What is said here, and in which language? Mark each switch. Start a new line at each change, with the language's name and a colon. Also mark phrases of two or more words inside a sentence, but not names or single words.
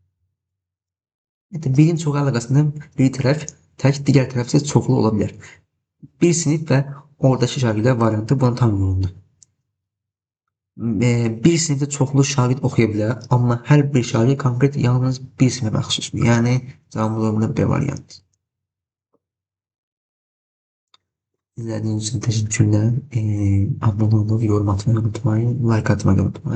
Azerbaijani: Birin çoxa əlaqəsində bir tərəf tək, digər tərəf isə çoxlu ola bilər. Bir sinif və oradakı şagirdlər variantı buna tam uyğundur. Bir sinifdə çoxlu şagird oxuya bilər, amma hər bir şagird konkret yalnız bir sinifə məxsusdur. Yəni cavabımız ola bilər B variantı.
Turkish: İzlediğiniz için teşekkürler. Abone olup yorum atmayı unutmayın. Like atmayı unutmayın.